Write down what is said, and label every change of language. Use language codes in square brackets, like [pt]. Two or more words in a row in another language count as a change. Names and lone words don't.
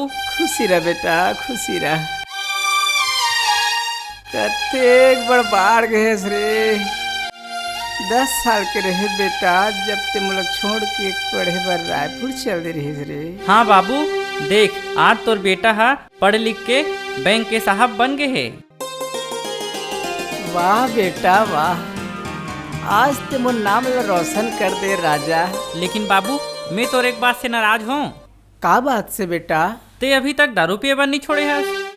[hne] खुशी रह बेटा, खुशी रह। कतेक बड़ बाढ़ गए रे। 10 साल के रहे बेटा जब ते मुलक छोड़ के पढ़े बर रायपुर चल दे रही रे। हाँ बाबू, देख आज तोर बेटा हा पढ़ लिख के बैंक के साहब बन गए है। वाह बेटा वाह, आज ते मोर नाम रोशन कर दे राजा। लेकिन बाबू मैं तोर एक बात से नाराज हूँ। का बात से बेटा? ते अभी तक दारू पिए बर नहीं छोड़े है।